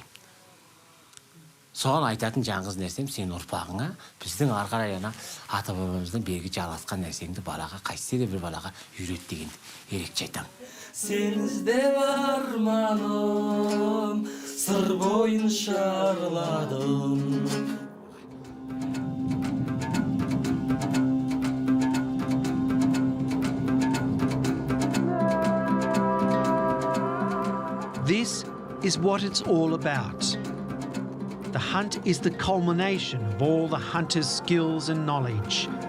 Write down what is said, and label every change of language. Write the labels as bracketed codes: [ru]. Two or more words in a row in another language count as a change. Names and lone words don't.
[kk] Соған айтатын жаңғыз нәрсем сен ұрпағыңа, біздің арқарай ана ата бабамыздың бергі жалғасқан нәрсеңді балаға, қайсы де бір балаға үйрет дегенді ерекше айтамын. Сен іздеп арманым, сыр бойын шарладым. [en] This is what it's all about. The hunt is the culmination of all the hunters' skills and knowledge.